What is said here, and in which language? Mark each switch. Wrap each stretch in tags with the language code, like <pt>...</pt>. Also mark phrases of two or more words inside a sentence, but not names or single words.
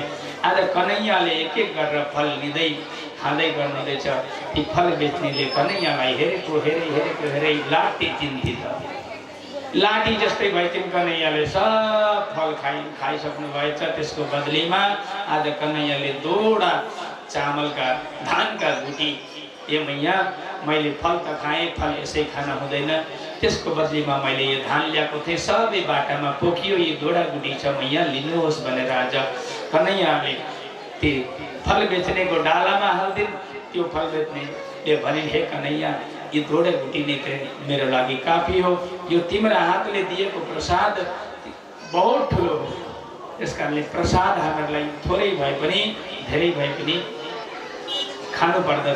<ne>आज कन्हैयाले एक एक गरेर फल लिँदै खाँदै गर्नुहुँदैछ। ती फल बेच्नेले कन्हैयालाई हेरेको लाटी चिन्थी त लाठी जस्तै भइथिन्। कन्हैयाले सब फल खाइसक्नु भएछ। त्यसको बदलीमा आज कन्हैयाले दोडा चामलका धानका गुटी, ए मैया, मैले फल त खाएँ, फल यसै खान हुँदैन, त्यसको बदलीमा मैले यो धान ल्याएको थिएँ, सबै बाटामा पोखियो, यो दोडा गुटी छ, मैया लिनुहोस् भनेर आज कन्हैयाले ती फल बेच्नेको डालामा हाल्दिन्। त्यो फल बेच्नेले भनिन्, हे कन्हैया, यो दोडा गुटी नै मेरो लागि काफी हो, यो तिम्रो हातले दिएको प्रसाद बहुत ठुलो हो, त्यस कारणले प्रसाद हामीहरूलाई थोरै भए पनि धेरै भए पनि खानु पर्दछ।</ne>